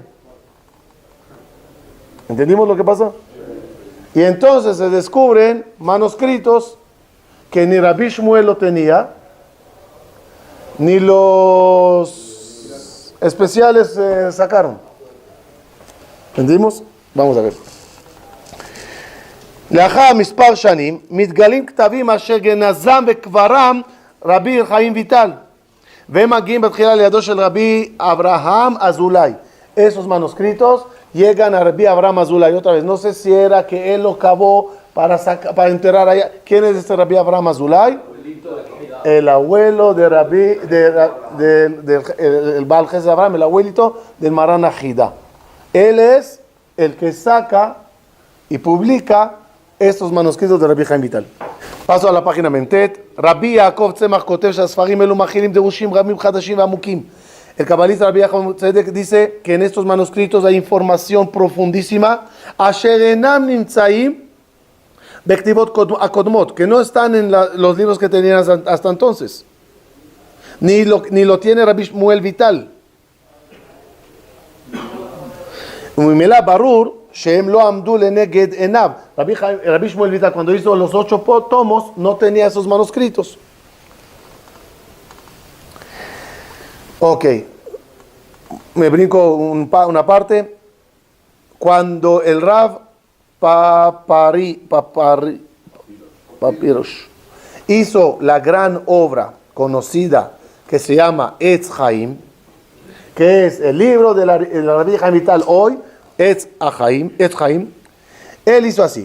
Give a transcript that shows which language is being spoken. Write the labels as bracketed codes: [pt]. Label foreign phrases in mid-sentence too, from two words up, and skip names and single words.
[es] ¿Entendimos lo que pasó? Y entonces se descubren manuscritos que ni Rabbi Shmuel lo tenía, ni los especiales sacaron. ¿Entendimos? Vamos a ver. [he] לאחר מספר שנים מתגלים כתבים אשר גנזם וקברם רבי חיים ויטל והם מגיעים בתחילה לידו של רבי אברהם אזולאי. [es] Esos manuscritos llegan a Rabbi Abraham Azulay. Otra vez, no sé si era que él lo cavó para enterrar allá. ¿Quién es este Rabbi Abraham Azulay? El abuelo de Rabbi, el Baal Jesús Abraham, el abuelito del Maran Ajida. Él es el que saca y publica estos manuscritos de Rabbi Haim Vital. Paso a la página Mentet. Rabbi Yaakov Tzemach [he] כותב שהספרים אלו מכילים דרושים רבים חדשים ועמוקים. [es] El cabalista Rabbi Yaakov Tzedek dice que en estos manuscritos hay información profundísima, [he] אשר אינם נמצאים בכתיבות הקודמות, [es] que no están en los libros que tenían hasta entonces. Ni lo tiene Rabbi Shmuel Vital. [he] וממילא ברור שהם לא עמדו לנגד עיניו. [es] Rabbi Shmuel Vital, cuando hizo los 8 tomos, no tenía esos manuscritos. Ok, me brinco una parte. Cuando el Rav Papirosh hizo la gran obra conocida que se llama Etz Chaim, que es el libro de la Rabbi Haim Vital hoy, Etz Chaim, él hizo así.